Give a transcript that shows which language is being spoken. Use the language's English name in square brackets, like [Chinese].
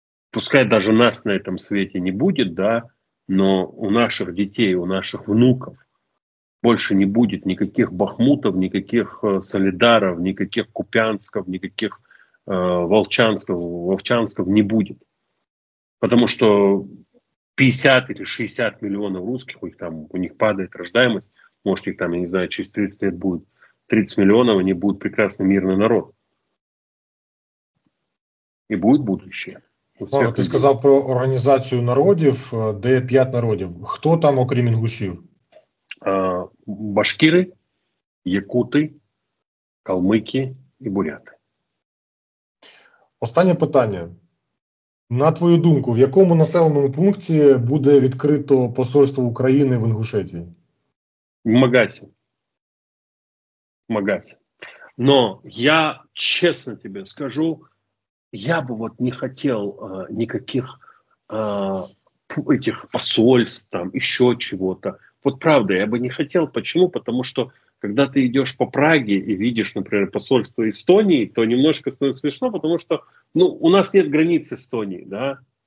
[Russian] Пускай даже нас на этом свете не будет, да, но у наших детей, у наших внуков больше не будет никаких Бахмутов, никаких Солидаров, никаких Купянсков, никаких Волчансков не будет. Потому что 50 или 60 миллионов русских, у них падает рождаемость, может их там, я не знаю, через 30 лет будет 30 миллионов, они будут прекрасный мирный народ. [Ukrainian] І буде будущее. Ти сказав про організацію народів, де 5 народів. Хто там, окрім інгушів? Башкири, якути, калмики і буряти. Останнє питання. На твою думку, в якому населеному пункті буде відкрито посольство України в Інгушетії? [Russian] В Магасе. Но я честно тебе скажу, я бы вот не хотел никаких этих посольств, там, еще чего-то. Вот правда, я бы не хотел. Почему? Потому что, когда ты идешь по Праге и видишь, например, посольство Эстонии, то немножко становится смешно, потому что, у нас нет границ с Эстонией, да.